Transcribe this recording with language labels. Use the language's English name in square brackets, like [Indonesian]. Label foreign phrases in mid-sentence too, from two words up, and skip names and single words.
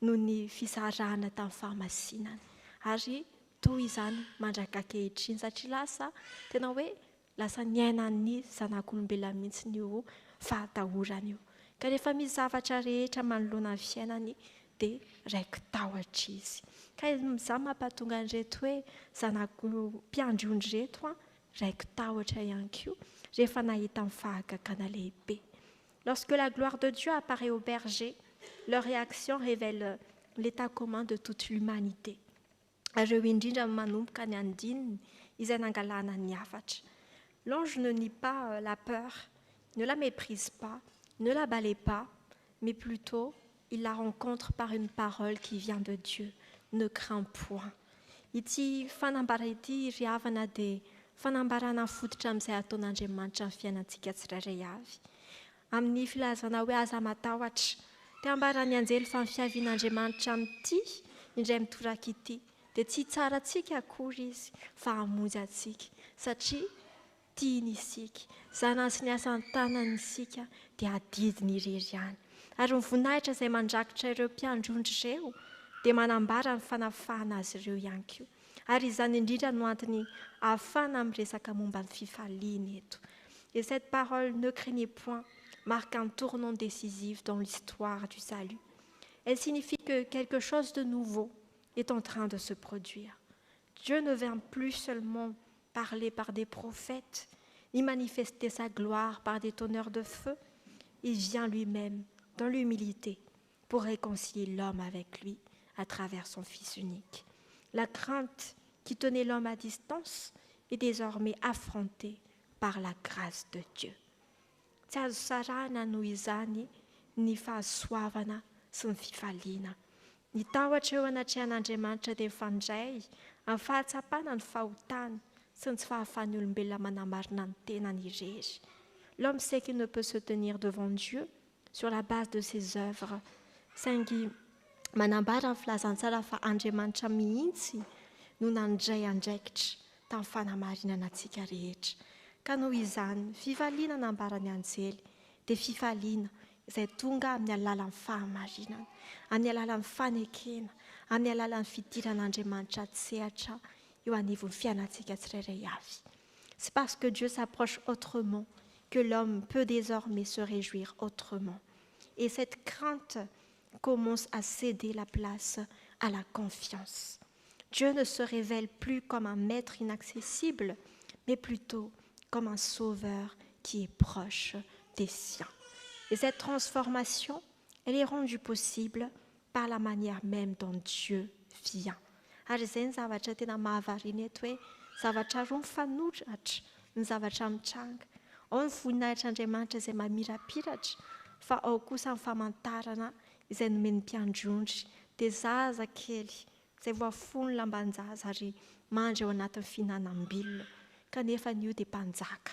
[Malagasy] noho ny fisarahana tamin'ny fahamasinany. Ary toy izany mandrakakehitry satria tena hoe lasa niainany zanak'olombelona mihitsy io fahatahorana io. Ka rehefa misy zavatra rehetra manoloana ny fiainany dia raiki tahotra izy. Ka izany mampatonga an'ireto hoe zanak'mpiandriony reto raiki tahotra ihany koa rehefa nahita amin'ny fahagagana lehibe. [French] Lorsque la gloire de Dieu apparaît aux bergers, leur réaction révèle l'état commun de toute l'humanité. [Malagasy] Ireo indrindra manomboka ny andininy izay nangalana ny hafatra. [French] L'ange ne nie pas la peur, ne la méprise pas, ne la balaie pas, mais plutôt il la rencontre par une parole qui vient de Dieu. Ne crains point. [Malagasy] Ity fanambara ity ry havana dia fanambarana fototra amin'izay ataon'Andriamanitra ny fiainantsika tsirairay avy. Amin'ny filazana hoe aza matahotra, dia ambarany anjely fa ny fiavian'Andriamanitra amin'ity indray mitoraka ity dia tsy tsara antsika akory izy fa hamonjy antsika satria tiany isika. Zanany sy ny asan'ny tanany isika dia adidiny irery ihany. Ary ny voninahitra izay mandrakotra ireo mpiandrondry ireo dia manambara ny fanafahana azy ireo ihany koa. Ary izany indrindra no antony ahafahana miresaka momba ny fifaliana eto. [French] Et cette parole ne craignez point marque un tournant décisif dans l'histoire du salut. Elle signifie que quelque chose de nouveau est en train de se produire. Dieu ne vient plus seulement parler par des prophètes, ni manifester sa gloire par des tonneurs de feu. Il vient lui-même dans l'humilité pour réconcilier l'homme avec lui à travers son Fils unique. La crainte qui tenait l'homme à distance est désormais affrontée par la grâce de Dieu. [Malagasy] Tsy azo sarahana noho izany ny fahasoavana sy ny fifaliana. Ny tahotra eo anatrehan'Andriamanitra dia mifandray amin'ny fahatsapana ny fahotana sy ny tsy fahafahan'ny olombelona manamarina ny tenany irery. [French] L'homme sait qu'il ne peut se tenir devant Dieu sur la base de ses œuvres, [Malagasy] saingy manambara ny filazantsara fa Andriamanitra mihitsy no nandray andraikitra tamin'ny fanamarinana antsika rehetra. Ka noho izany, fifaliana nambarany anjely dia fifaliana izay tonga amin'ny alalan'ny fahamarinana, amin'ny alalan'ny fanekena, amin'ny alalan'ny fidiran'Andriamanitra tsehatra eo anivon'ny fiainantsika tsirairay avy. [French] C'est parce que Dieu s'approche autrement que l'homme peut désormais se réjouir autrement. Et cette crainte commence à céder la place à la confiance. Dieu ne se révèle plus comme un maître inaccessible, mais plutôt comme un sauveur qui est proche des siens. Et cette transformation, elle est rendue possible par la manière même dont Dieu vient. [Malagasy] Ary izay ny zavatra tena mahavariana eto hoe zavatra roa mifanoratra ny zavatra mitranga. Ao ny voninahitr'Andriamanitra izay mamirapiratra, fa ao kosa ny famantarana izay nomeny mpiandrondry dia zaza kely izay voafony lambanjaza ary mandry ao anatin'ny fihinanam-bilona kanefa io dia mpanjaka.